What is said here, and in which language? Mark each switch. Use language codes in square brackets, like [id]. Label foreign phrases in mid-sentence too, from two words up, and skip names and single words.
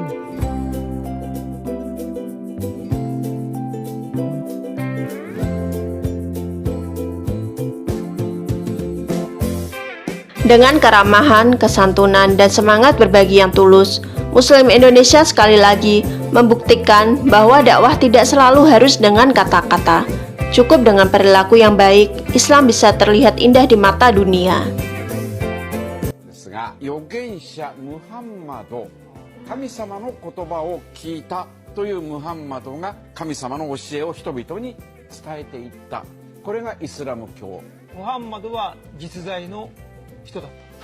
[id] Dengan keramahan, kesantunan, dan semangat berbagi yang tulus, Muslim Indonesia sekali lagi membuktikan bahwa dakwah tidak selalu harus dengan kata-kata. Cukup dengan perilaku yang baik, Islam bisa terlihat indah di mata dunia. [ja] ですが、預言者ムハンマド、神様の言葉を聞いたというムハンマドが神様の教えを人々に伝えていった。これがイスラム教。ムハンマドは実在の人だった。